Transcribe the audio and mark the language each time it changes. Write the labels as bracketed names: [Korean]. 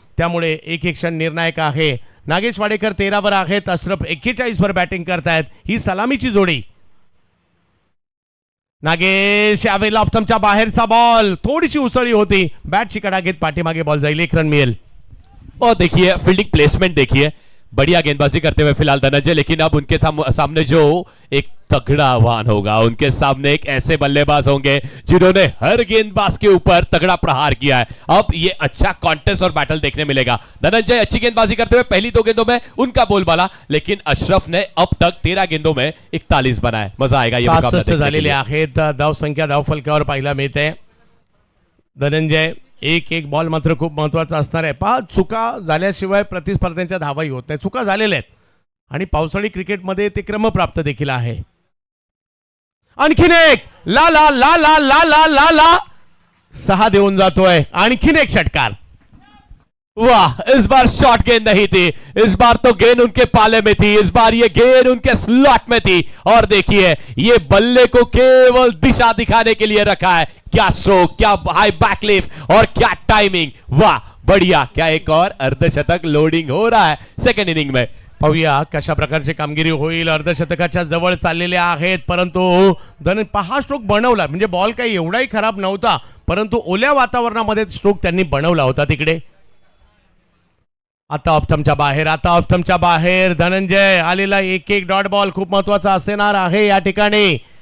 [Marathi] त्यामुळे एक क्षण निर्णायक आहे. नागेश वाडेकर 13 वर आहेत, अशरफ 41 वर बॅटिंग करतायत. ही सलामीची जोडी. नागेश यावेळेला ऑप्टमच्या बाहेरचा बॉल, थोडीशी उसळी होती, बॅटची कडा घेत पाठीमागे बॉल जाईल, 1 रन मिळेल. [Hindi] और देखिए फील्डिंग प्लेसमेंट देखिए, बढ़िया गेंदबाजी करते हुए फिलहाल धनंजय, लेकिन अब उनके सामने जो एक तगड़ा आह्वान होगा, उनके सामने एक ऐसे बल्लेबाज होंगे जिन्होंने हर गेंदबाज के ऊपर तगड़ा प्रहार किया है. अब ये अच्छा कॉन्टेस्ट और बैटल देखने मिलेगा. धनंजय अच्छी गेंदबाजी करते हुए पहली 2 गेंदों में उनका बोलबाला, लेकिन अशरफ ने अब तक 13 गेंदों में 41 बनाए. मजा आएगा ये मुकाबला [Marathi] 66 [Hindi] देखने के [Marathi] झालेले [Hindi] लिए. [Marathi] आहेत. धावसंख्या धावफलकावर पाहायला मिळते. धनंजय एक बॉल मात्र खूप महत्वाचा असणार आहे. 5 चुका झाल्याशिवाय प्रतिस्पर्ध्यांच्या धावाही होत नाही. चुका झालेल्या आहेत आणि पावसाळी क्रिकेटमध्ये ते क्रमप्राप्त देखील आहे. आणखीन एक ला ला ला ला ला ला ला ला 6 देऊन जातोय. आणखीन एक षटकार. [Hindi] वाह, इस बार शॉर्ट गेंद नहीं थी, इस बार तो गेंद उनके पाले में थी, इस बार ये गेंद उनके स्लॉट में थी. और देखिए ये बल्ले को केवल दिशा दिखाने के लिए रखा है. क्या स्ट्रोक, क्या हाई बैकलिफ्ट और क्या टाइमिंग. वाह बढ़िया. क्या एक और अर्धशतक लोडिंग हो रहा है सेकंड इनिंग में. [Marathi] पाहूया कशा प्रकारची कामगिरी होईल. अर्धशतकाच्या जवळ चाललेले आहेत, परंतु पहा स्ट्रोक बनवला, म्हणजे बॉल काही एवढाही खराब नव्हता, परंतु ओल्या वातावरणामध्ये स्ट्रोक त्यांनी बनवला होता तिकडे. आता ऑप्टमच्या बाहेर धनंजय. आलेला एक डॉट बॉल खूप महत्वाचा असणार आहे या ठिकाणी.